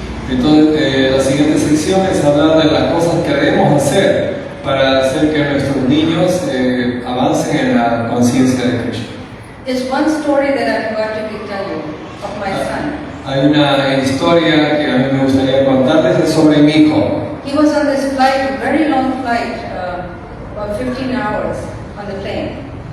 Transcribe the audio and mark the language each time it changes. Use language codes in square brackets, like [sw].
[es] Entonces, la siguiente sección es hablar de las cosas que debemos hacer para hacer que nuestros niños avancen en la conciencia de Cristo. [en] There's one story that I forgot to tell you of my son. [es] Hay una historia que a mí me gustaría contarles es sobre mi hijo. [en] He was on this flight, a very long flight, about 15 hours on the plane.